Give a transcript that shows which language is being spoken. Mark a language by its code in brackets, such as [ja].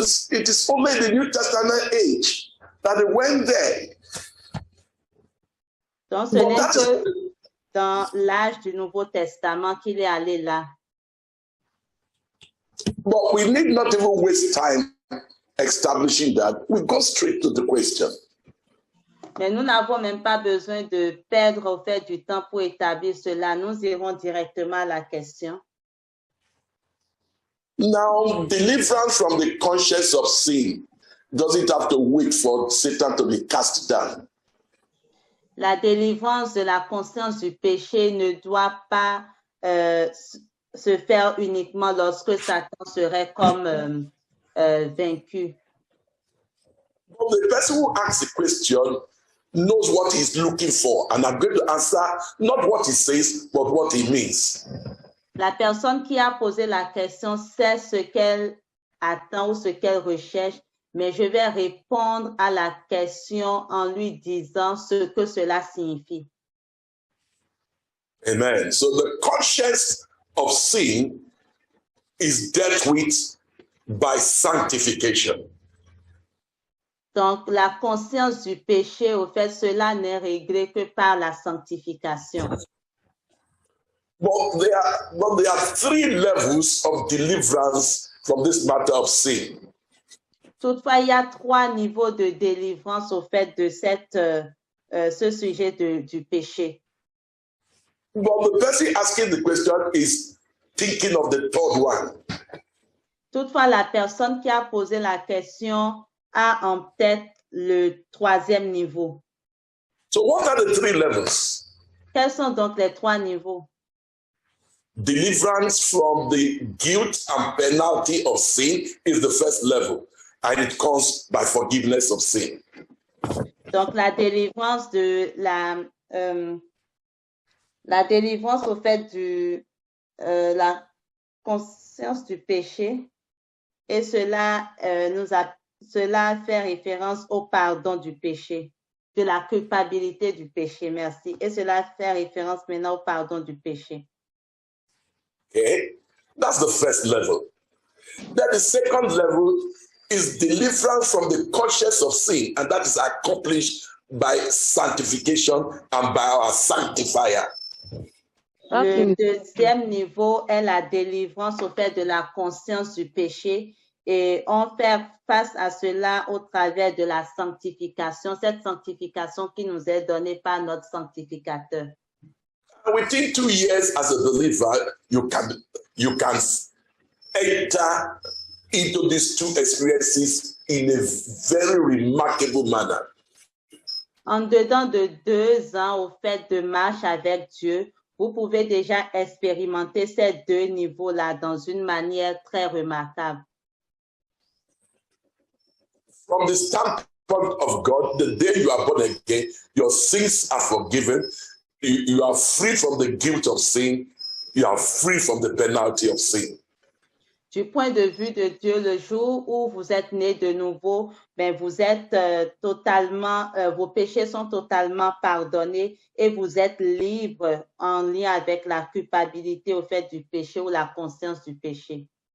[en] It is only the New Testament age that he went there. [fr] Donc, ce n'est que dans l'âge du Nouveau Testament qu'il est allé là. [en] But we need not even waste time establishing that. We go straight to the question. [fr] Mais nous n'avons même pas besoin de perdre au fait du temps pour établir cela. Nous irons directement à la question. [en] Now, deliverance from the conscience of sin doesn't have to wait for Satan to be cast down. [fr] La délivrance de la conscience du péché ne doit pas se faire uniquement lorsque Satan serait comme vaincu. [en] But the person who asks the question knows what he's looking for, and I'm going to answer not what he says, but what he means. [fr] La personne qui a posé la question sait ce qu'elle attend ou ce qu'elle recherche, mais je vais répondre à la question en lui disant ce que cela signifie. [en] Amen. So the conscience of sin is dealt with by sanctification. [fr] Donc, la conscience du péché, au fait, cela n'est réglé que par la sanctification. [en] But there are 3 levels of deliverance from this matter of sin. [fr] Toutefois, il y a 3 niveaux de délivrance au fait de ce sujet du péché. [en] But the person asking the question is thinking of the 3rd one. [fr] Toutefois, la personne qui a posé la question a en tête le 3e niveau. [en] So what are the 3 levels? [fr] Quels sont donc les 3 niveaux? [en] Deliverance from the guilt and penalty of sin is the first level, and it comes by forgiveness of sin. [fr] Donc, la délivrance de la délivrance au fait de la conscience du péché, et cela fait référence au pardon du péché, de la culpabilité du péché, merci. Et cela fait référence maintenant au pardon du péché. [en] Okay, that's the first level. Then the second level is deliverance from the conscience of sin, and that is accomplished by sanctification and by our sanctifier. [fr] Le 2e niveau est la délivrance au fait de la conscience du péché, et on fait face à cela au travers de la sanctification, cette sanctification qui nous est donnée par notre sanctificateur. [en] Within 2 years as a believer, you can enter into these 2 experiences in a very remarkable manner. [fr] En dedans de 2 ans, au fait de marche avec Dieu, vous pouvez déjà expérimenter ces 2 niveaux-là dans une manière très remarquable. [en] From the standpoint of God, the day you are born again, your sins are forgiven. You are free from the guilt of sin. You are free from the penalty of sin. [fr] Du point de vue de Dieu, le jour où vous êtes né de nouveau, ben vous êtes vos péchés sont totalement pardonnés et vous êtes libre en lien avec la culpabilité au fait du péché ou la conscience du péché.